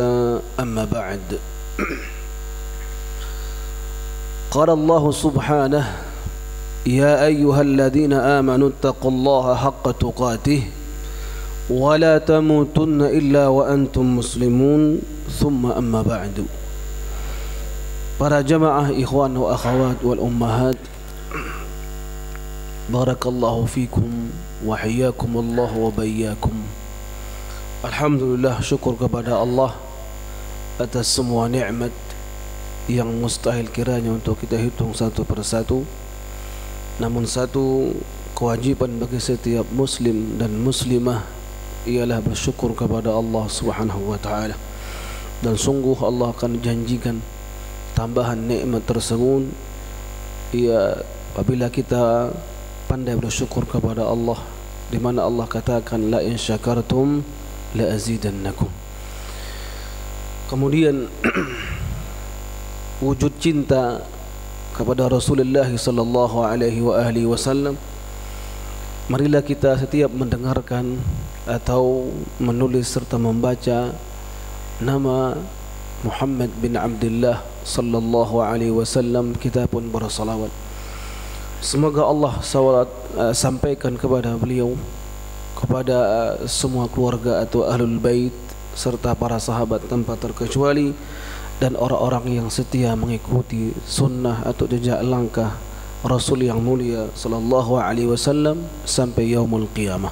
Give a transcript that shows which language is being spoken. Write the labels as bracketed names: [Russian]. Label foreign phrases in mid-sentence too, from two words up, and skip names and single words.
[Arabic] أما بعد، قال الله سبحانه: يا أيها الذين آمنوا اتقوا الله حق تقاته ولا تموتن إلا وأنتم مسلمون. ثم أما بعد. [Indonesian] Para jamaah [Arabic] إخوان وأخوات والأمهات بارك الله فيكم وحياكم الله وبياكم. [Indonesian] Alhamdulillah, syukur kepada Allah atas semua nikmat yang mustahil kiranya untuk kita hitung satu persatu. Namun satu kewajiban bagi setiap muslim dan muslimah ialah bersyukur kepada Allah [Arabic] سبحانه وتعالى. [Indonesian] Dan sungguh Allah akan janjikan tambahan nikmat tersebut apabila kita pandai bersyukur kepada Allah, di mana Allah katakan [Arabic] لئن شكرتم لأزيدنكم. [Indonesian] Kemudian wujud cinta kepada Rasulullah [Arabic] صلى الله عليه وسلم, [Indonesian] marilah kita setiap mendengarkan atau menulis serta membaca nama Muhammad bin Abdullah [Arabic] صلى الله عليه وسلم, [Indonesian] kita pun bersalawat. Semoga Allah sampaikan kepada beliau, kepada semua keluarga atau [Arabic] أهل البيت [Indonesian] serta para sahabat tanpa terkecuali, dan orang-orang yang setia mengikuti sunnah atau jejak langkah Rasul yang mulia [Arabic] صلى الله عليه وسلم [Indonesian] sampai [Arabic] يوم القيامة.